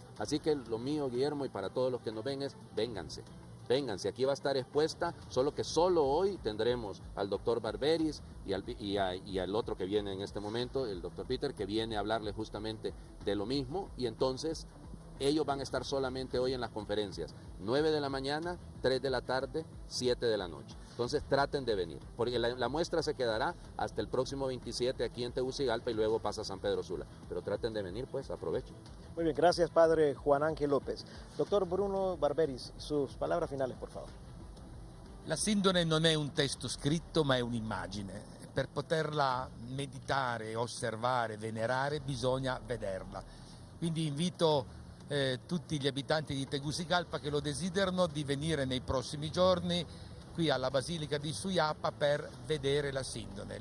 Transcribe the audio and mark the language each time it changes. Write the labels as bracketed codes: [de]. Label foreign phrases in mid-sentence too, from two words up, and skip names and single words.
[es] Así que lo mío, Guillermo, y para todos los que nos ven es, vénganse, aquí va a estar expuesta, solo que solo hoy tendremos al doctor Barberis y al otro que viene en este momento, el doctor Peter, que viene a hablarle justamente de lo mismo, y entonces ellos van a estar solamente hoy en las conferencias, 9 de la mañana, 3 de la tarde, 7 de la noche. Entonces traten de venir, porque la muestra se quedará hasta el próximo 27 aquí en Tegucigalpa y luego pasa a San Pedro Sula. Pero traten de venir, pues aprovechen. Muy bien, gracias padre Juan Ángel López. Doctor Bruno Barberis, sus palabras finales, por favor. [it] La sindone non è un testo scritto ma è un'immagine. Per poterla meditare, osservare, venerare bisogna vederla. Quindi invito tutti gli abitanti di Tegucigalpa che lo desiderano di venire nei prossimi giorni qui alla Basilica di Suyapa per vedere la sindone.